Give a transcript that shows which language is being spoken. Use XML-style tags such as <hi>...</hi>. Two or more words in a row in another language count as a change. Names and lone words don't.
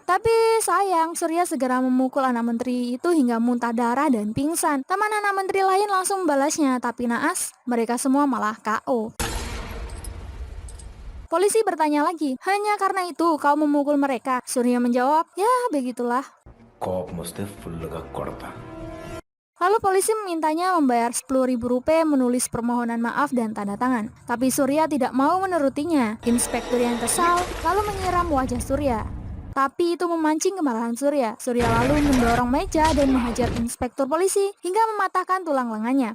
<id>Tapi sayang, Surya segera memukul anak menteri itu hingga muntah darah dan pingsan. Teman anak menteri lain langsung membalasnya, tapi naas, mereka semua malah KO. Polisi bertanya lagi, "Hanya karena itu kau memukul mereka?" Surya menjawab, "Ya, begitulah."</id> <te>కోపం వస్తే ఫుల్గా కొడతా.</te> <id>Lalu polisi memintanya membayar Rp10.000 menulis permohonan maaf dan tanda tangan. Tapi Surya tidak mau menurutinya. Inspektur yang kesal lalu menyiram wajah Surya. Tapi itu memancing kemarahan Surya. Surya lalu mendorong meja dan menghajar inspektur polisi hingga mematahkan tulang lengannya.</id>